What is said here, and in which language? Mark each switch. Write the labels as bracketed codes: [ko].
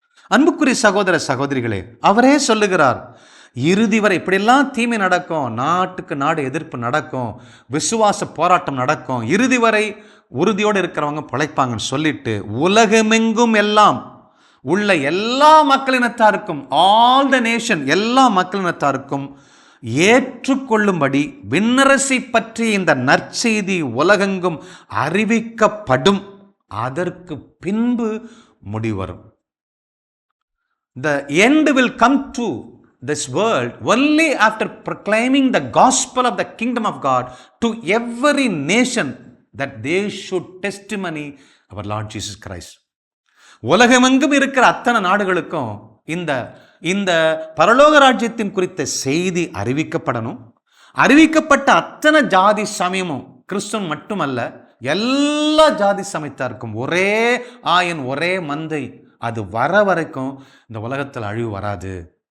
[ta] அன்புக்குரிய சகோதர சகோதரிகளே, அவரே சொல்லுகிறார், இறுதி வரை இப்படியெல்லாம் தீமை நடக்கும், நாட்டுக்கு நாடு எதிர்ப்பு நடக்கும், விசுவாச போராட்டம் நடக்கும், இறுதி வரை உறுதியோடு இருக்கிறவங்க பிழைப்பாங்கன்னு சொல்லிட்டு உலகமெங்கும் எல்லாம் உள்ள எல்லா மக்களினத்தாருக்கும், [en] all the nation, [ta] எல்லா மக்களினத்தாருக்கும் ஏற்றுக்கொள்ளும்படி விண்ணரசை பற்றி இந்த நற்செய்தி உலகெங்கும் அறிவிக்கப்படும். அதற்கு பின்பு முடிவரும். [en] The end will come to this world only after proclaiming the gospel of the kingdom of God to every nation, that they should testimony our Lord Jesus Christ. [ta] உலகமெங்கும் இருக்கிற அத்தனை நாடுகளுக்கும் இந்த இந்த பரலோக ராஜ்யத்தின் குறித்த செய்தி அறிவிக்கப்படணும். அறிவிக்கப்பட்ட அத்தனை ஜாதி சமயமும், கிறிஸ்தவன் மட்டுமல்ல, எல்லா ஜாதி சமயத்தாருக்கும் ஒரே ஆயன், ஒரே மந்தை, அது வர வரைக்கும் இந்த உலகத்தில் அழிவு வராது.